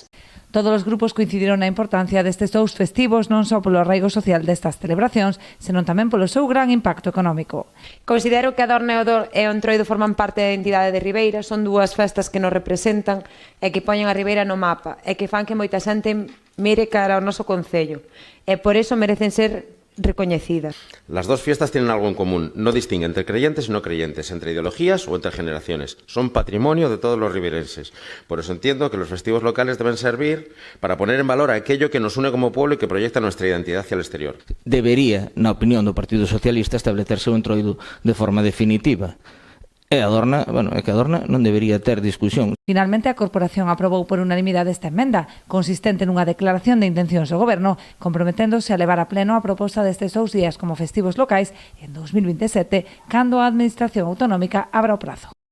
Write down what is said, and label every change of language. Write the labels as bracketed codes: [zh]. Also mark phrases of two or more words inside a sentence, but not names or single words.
[gl] Todos os grupos coincidiron na importancia destes dous festivos non só polo arraigo social destas celebracións, senón tamén polo seu gran impacto económico. Considero que a Dorna e o Entroido forman parte da identidade de Ribeira, son dúas festas que nos representan e que poñen a Ribeira no mapa e que fan que moita xente mire cara ao noso concello e por eso merecen ser reconocidas. [es] Las dos fiestas tienen algo en común, no distinguen entre creyentes y no creyentes, entre ideologías o entre generaciones. Son patrimonio de todos los riberenses. Por eso entiendo que los festivos locales deben servir para poner en valor aquello que nos une como pueblo y que proyecta nuestra identidad hacia el exterior. [gl] Debería, na opinión do Partido Socialista, establecerse o Entroido de forma definitiva. E a Dorna, é que a Dorna non debería ter discusión. Finalmente, a Corporación aprobou por unanimidade esta emenda, consistente nunha declaración de intencións do Goberno, comprometéndose a levar a pleno a proposta destes 2 días como festivos locais en 2027, cando a Administración Autonómica abra o prazo.